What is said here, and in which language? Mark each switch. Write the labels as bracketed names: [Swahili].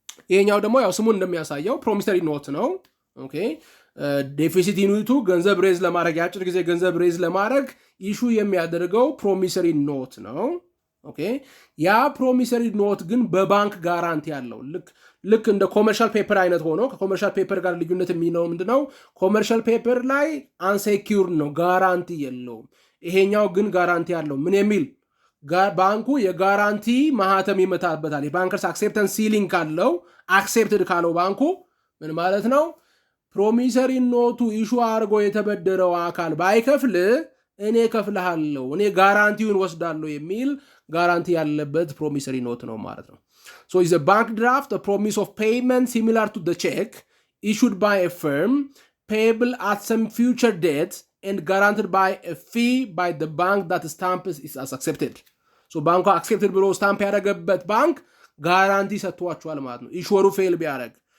[Amharic] ይሄኛው ደግሞ ያው ስሙን እንደሚያሳየው ፕሮሚሰሪ ኖት ነው። ኦኬ ዴፊሲት ዩኒቱ ገንዘብ ሬዝ ለማድረግ የአጭር ጊዜ ገንዘብ ሬዝ ለማድረግ ኢሹ የሚያደርገው ፕሮሚሰሪ ኖት ነው። ኦኬ ያ ፕሮሚሰሪ ኖት ግን በባንክ ጋራንቲ ያለው ልክ እንደ ኮመርሻል ፔፐር አይነት ሆኖ ከኮመርሻል ፔፐር ጋር ልዩነት የሚለው ምንድነው? ኮመርሻል ፔፐር ላይ አንሴኪውርድ ነው፣ ጋራንቲ የለውም። ይሄኛው ግን ጋራንቲ ያለው ምን የሚል ባንኩ የጋራንቲ ማህተም ይመታበታል። የባንከርስ አክሴፕተንስ ሲሊንግ ካለው አክሴፕትድ ካለው ባንኩ ምን ማለት ነው? ፕሮሚሰሪ ኖቱ ኢሹ አድርጎ የተበደረው አካል ባይከፍል እኔ ከፍልሃለሁ፣ እኔ ጋራንቲውን ወስዳለሁ የሚል ጋራንቲ ያለበት ፕሮሚሰሪ ኖት ነው ማለት ነው። [English] So is a bank draft a promise of payment similar to the check issued by a firm payable at some future date and guaranteed by a fee by the bank that stamp is as accepted. [Amharic] So ባንኩ accepted ብሎ ስታምፕ ያደረገበት ባንክ ጋራንቲ ሰጥቷቸዋል ማለት ነው። ኢሹሩ ፌል ቢያደርግ